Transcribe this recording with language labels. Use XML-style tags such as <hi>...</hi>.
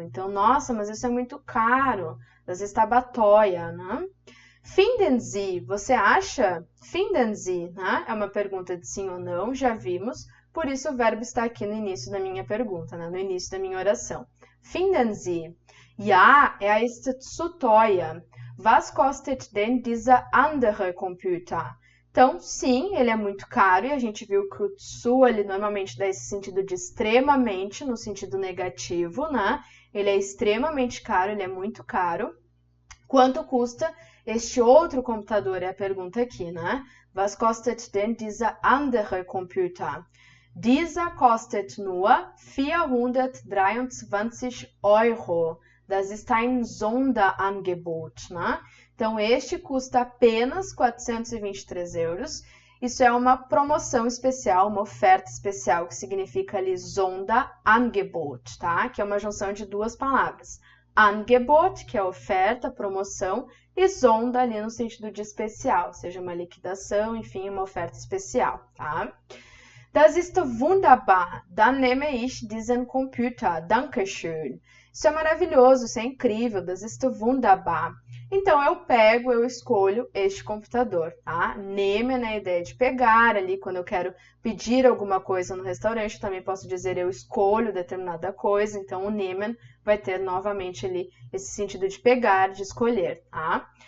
<pt>Então, nossa, mas isso é muito caro,</pt> <de>das está teuer,</de> <pt>né?</pt> <de>Finden Sie,</de> <pt>você acha?</pt> <de>Finden Sie, né?</de> <pt>É uma pergunta de sim ou não, já vimos. Por isso, o verbo está aqui no início da minha pergunta, né? No início da minha oração.</pt> <de>Finden Sie. Ja, ist zu teuer. Was kostet denn dieser andere Computer?</de> <pt>Então, sim, ele é muito caro e a gente viu que o zu, ele normalmente dá esse sentido de extremamente, no sentido negativo, né? Ele é extremamente caro, ele é muito caro. Quanto custa este outro computador? É a pergunta aqui, né?</pt> <de>Was kostet denn dieser andere Computer? Dieser kostet nur 423 Euro. Das ist ein Sonderangebot, né?</de> <pt>Então, este custa apenas 423 euros. Isso é uma promoção especial, uma oferta especial, que significa ali Sonderangebot, tá? Que é uma junção de duas palavras. Angebot, que é oferta, promoção, e Sonda ali no sentido de especial, seja uma liquidação, enfim, uma oferta especial, tá?</pt> <de>Das ist wunderbar, dann nehme ich diesen Computer, dankeschön.</de> <pt>Isso é maravilhoso, isso é incrível,</pt> <de>das ist wunderbar.</de> <pt>Então, eu escolho este computador, tá? Nehme na ideia de pegar ali, quando eu quero pedir alguma coisa no restaurante, eu também posso dizer eu escolho determinada coisa, então o nehmen vai ter novamente ali esse sentido de pegar, de escolher, tá?</pt>